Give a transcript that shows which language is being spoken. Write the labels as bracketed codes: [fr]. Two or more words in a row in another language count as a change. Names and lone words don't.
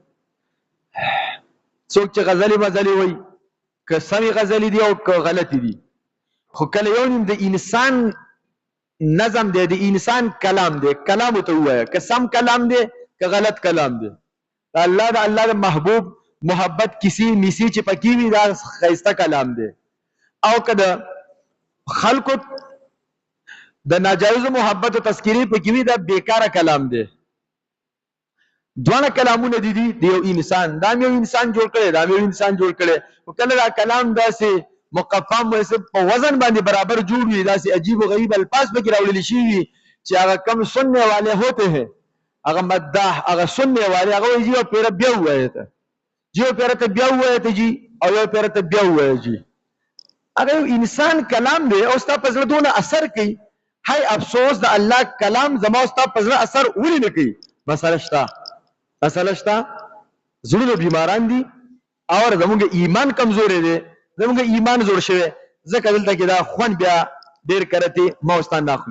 [ps] څوک چې غزلې مزلې وایي که سمې غزلې دي او که غلطې دي، خو کله یو نیم د انسان نظم دی، د انسان کلام دی، کلام ورته ووایه که سم کلام دی که غلط کلام دی. د الله د محبوب محبت کسی میسی چې پکې وي دا ښایسته کلام دی، او که د خلکو د ناجایزو محبت او تذکیرې پکې وي دا بیکاره کلام دی. دواړه کلامونه دي د یو انسان، دا یو انسان جوړ کړی، دا یو انسان جوړ کړی، خو کله دا کلام داسې مقفم په وزن باندې برابر جوړ وي، داسې عجیب و غریب الفاظ پکې راوړل شوي وي چې هغه [ur] کم سننے والے ہوتے ہیں، [ps] هغه مداح هغه [ur] سننے والے [ps] هغه وایي جی یو پیره بیا ووایه ته، جی یو پیره ته بیا ووایه ته جی، او یو پیره ته بیا ووایه جی. هغه یو انسان کلام دی او ستا په زړه دونه اثر کوي. هی افسوس د الله کلام زما او ستا په زړه اثر ولې نه کوي؟ مسله شته، مسله شته، زړونه بیماران دي او زموږ ایمان کمزوری دی، زموږ ایمان زوړ شوی، ځکه دلته کې دا خوند بیا ډېر کرتی ما او ستا نه اخلو.